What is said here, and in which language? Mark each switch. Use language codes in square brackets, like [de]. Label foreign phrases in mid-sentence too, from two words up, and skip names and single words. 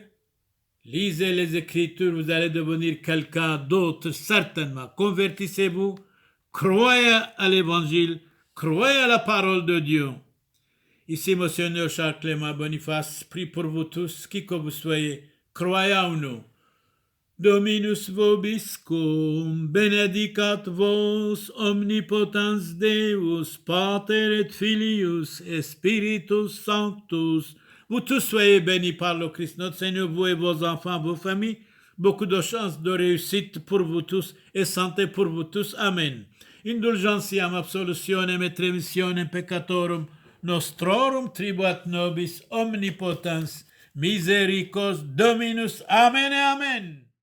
[fr] Lisez les Écritures, vous allez devenir quelqu'un d'autre, certainement. Convertissez-vous, croyez à l'Évangile, croyez à la parole de Dieu. Ici, Monseigneur Charles Clément Boniface, prie pour vous tous, qui que vous soyez, croyez en nous. [la] Dominus vobiscum, benedicat vos, omnipotens Deus, Pater et Filius, et Spiritus Sanctus. [fr] Vous tous soyez bénis par le Christ, notre Seigneur, vous et vos enfants, vos familles. Beaucoup de chance, de réussite pour vous tous et santé pour vous tous. Amen. [la] Indulgentiam absolutionem et remissionem peccatorum nostrorum tribuat nobis omnipotens misericors Dominus. Amen et Amen.